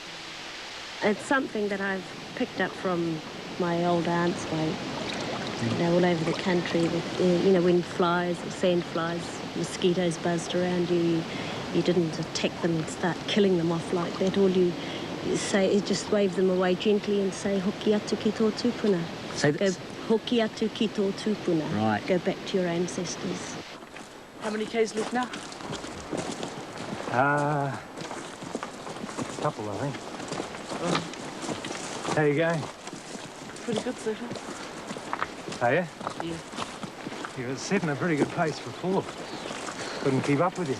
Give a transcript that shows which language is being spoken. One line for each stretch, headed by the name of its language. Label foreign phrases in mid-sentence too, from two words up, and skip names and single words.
English: It's something that I've picked up from my old aunt's way. You know, all over the country, with, you know, when flies, or sand flies, mosquitoes buzzed around you, you didn't attack them and start killing them off like that. All you say is just wave them away gently and say,
Māori: hoki atu ki tō tūpuna.
English: Say this. Go,
Māori: hoki atu ki tō tūpuna.
English: Right. Go back to your ancestors. How many k's left now? Couple, I think. How you going? Pretty good, so far. Are you? Yeah. You were setting a pretty good pace before. Couldn't keep up with you.